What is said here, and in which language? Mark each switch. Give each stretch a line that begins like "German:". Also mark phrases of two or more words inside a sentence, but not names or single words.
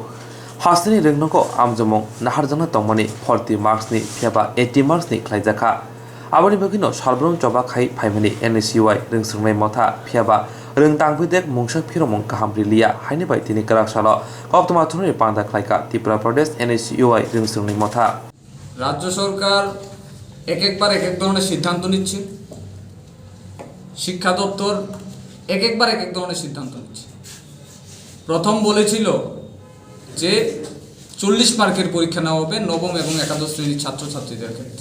Kok Borok: Hasni reng noko amjomong naharjana tongmani 40 marks ni fiaba 80 marks ni klaijaka. Abani bagino salbrong coba kai faimani NSUI reng sungnai motha fiaba reng tangbete mungsa phiromong kahamri liya haini bai tini karaksalo koptoma thuni panda klaika Tripura Pradesh NSUI reng sungnai motha.
Bangla: রাজ্য সরকার একবার এক ধরনের সিদ্ধান্ত নিচ্ছে, শিক্ষা দপ্তর একবার এক ধরনের সিদ্ধান্ত নিচ্ছে। প্রথম বলেছিল যে 40 মার্কের পরীক্ষা নেওয়া হবে নবম এবং একাদশ শ্রেণীর ছাত্রছাত্রীদের ক্ষেত্রে।